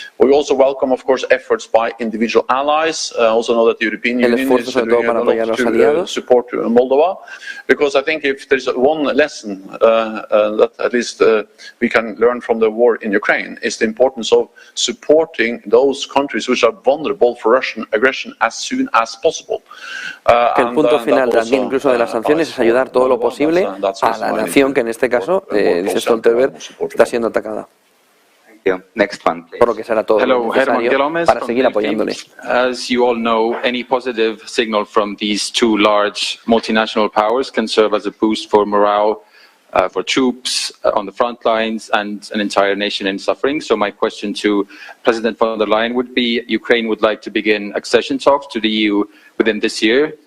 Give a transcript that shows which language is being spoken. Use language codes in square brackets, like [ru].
[en] We also welcome, of course, efforts by individual allies. Also know that the European Union is doing a lot to support Moldova, because I think if there's one lesson that at least we can learn from the war in Ukraine, is the importance of supporting those countries which are vulnerable for Russian aggression as soon as possible. [es] El punto final también incluso de las sanciones es ayudar todo lo posible a la nación que en este caso, dice Stoltenberg, está siendo atacada. [en] Next one, please. [es] Por lo que será todo lo necesario para seguir apoyándole. [en] As you all know, any positive signal from these two large multinational powers can serve as a boost for morale for troops on the front lines and an entire nation in suffering. So my question to President von der Leyen would be, Ukraine would like to begin accession talks to the EU within this year.